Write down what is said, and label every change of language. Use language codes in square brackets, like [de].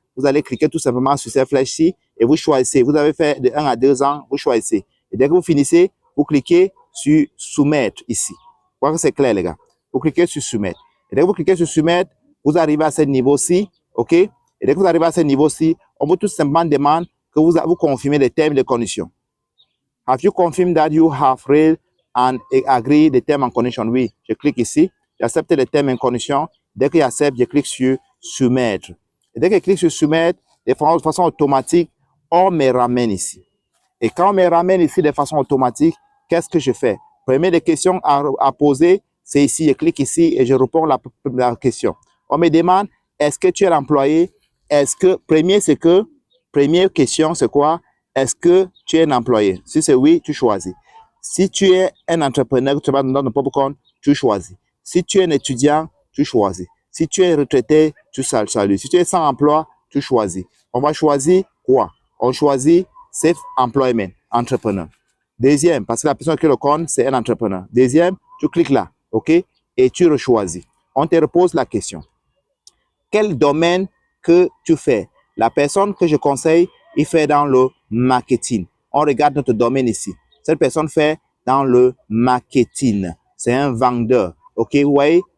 [fr] Vous allez cliquer tout simplement sur cette flèche-ci et vous choisissez. Vous avez fait de 1 à 2 ans, vous choisissez. Et dès que vous finissez, vous cliquez sur soumettre ici. Vous voyez que c'est clair, les gars. Vous cliquez sur soumettre. Et dès que vous cliquez sur soumettre, vous arrivez à ce niveau-ci, OK? Et dès que vous arrivez à ce niveau-ci, on vous tout simplement demande que vous confirmez les termes et les conditions. [en] Have you confirmed that you have read and agree the terms and conditions? [fr] Oui, je clique ici, j'accepte les termes et conditions. Dès que j'accepte, je clique sur soumettre. Et dès que je clique sur soumettre, de façon automatique, on me ramène ici. Et quand on me ramène ici de façon automatique, qu'est-ce que je fais? Première des questions à poser, c'est ici. Je clique ici et je réponds à la question. On me demande, est-ce que tu es employé? Est-ce que, première question, c'est quoi? Est-ce que tu es un employé? Si c'est oui, tu choisis. Si tu es un entrepreneur, tu vas dans ton propre compte, tu choisis. Si tu es un étudiant, tu choisis. Si tu es retraité, tu salues. Si tu es sans emploi, tu choisis. On va choisir quoi? On choisit self-employment, entrepreneur. Deuxième, parce que la personne qui le compte, c'est un entrepreneur. Deuxième, tu cliques là, OK? Et tu rechoisis. On te repose la question. Quel domaine que tu fais? La personne que je conseille, il fait dans le marketing. On regarde notre domaine ici. Cette personne fait dans le marketing. C'est un vendeur. OK, vous voyez?